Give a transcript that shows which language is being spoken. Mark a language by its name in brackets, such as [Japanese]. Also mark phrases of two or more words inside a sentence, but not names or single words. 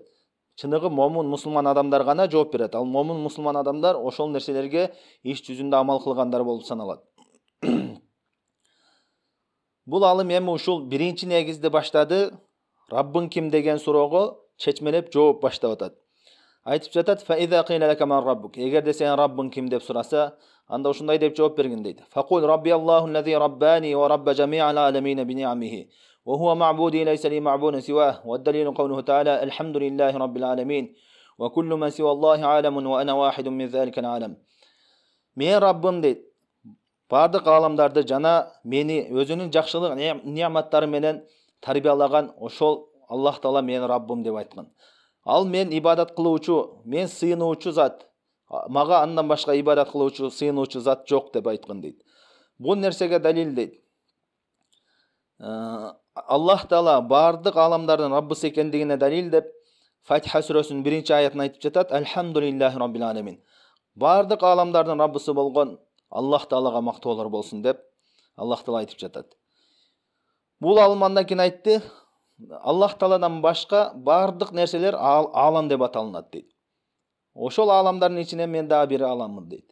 [Kyrgyz] Чыныгы момун мусулман адамдар гана жооп берет. Ал момун мусулман адамдар ошол нерселерге иш жүзүндө амал кылгандар болуп саналат. Бул алым эми ушул биринчи негизди баштады. Раббың ким деген суроого чечмелеп жооп баштап атат. Айтып жатат: [Arabic] "فإذا قيل لك من ربك". [Kyrgyz] Эгерде сен Раббың ким деп сураса, анда ушундай деп жооп бергин дейт. [Arabic] "فقل ربي الله الذي رباني ورب جميع العالمين بنعمه. وهو معبودي ليس لي معبود سواه والدليل قوله تعالى الحمد لله رب العالمين وكل من سوى الله عالم وأنا واحد من ذلك العالم". [Kyrgyz] Мен Раббым дейт. Бардык аламдарды жана мени өзүнүн жакшылык неаматтары менен тарбиялаган ошол Аллах Таала мен Раббым деп айткан. Ал мен ибадат кылуучу, мен сыйынуучу зат. Мага андан башка ибадат кылуучу, сыйынуучу зат жок деп айткан дейт. Бул нерсеге далил дейт. Аллах Таала бардык аламдардын Раббысы экендигине далил деп Фатиха сүрөсүнүн 1-аятын айтып жатат: [Arabic] "الحمد لله رب العالمين". [Kyrgyz] Бардык аламдардын Раббысы болгон Аллах Таалага мактоолор болсун деп Аллах Таала айтып жатат. Бул алым андан кийин айтты: Аллах Тааладан башка бардык нерселер алам деп аталынат дейт. Ошол аламдардын ичинен мен дагы бир аламмын дейт.